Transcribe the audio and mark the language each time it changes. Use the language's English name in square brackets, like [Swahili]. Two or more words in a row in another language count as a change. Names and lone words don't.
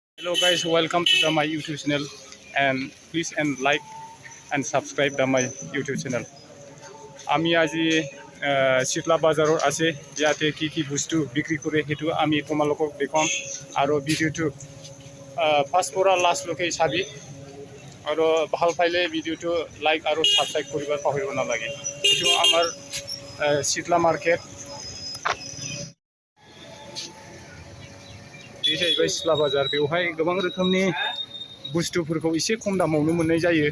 [English] Hello guys, welcome to my YouTube channel and please and like and subscribe my YouTube channel. [Assamese] আমি আজি চিটলা বাজাৰৰ আছে ইয়াতে কি বস্তু বিক্ৰী কৰে হেতু আমি তোমালোকক দেখাম আৰু ভিডিওটো ফাৰ্ষ্ট পৰা লাষ্ট লৈকে চাবি আৰু ভাল পাইলে ভিডিওটো লাইক আৰু সাবস্ক্ৰাইব কৰিব পাহৰিব নালাগে। এটো আমাৰ চিটলা মাৰ্কেট এই [Bodo] जाहैबाय सिथला बाजार बेवहाय गोबां रोखोमनि बुस्तुफोरखौ एसे खम दामावनो मोननाय जायो।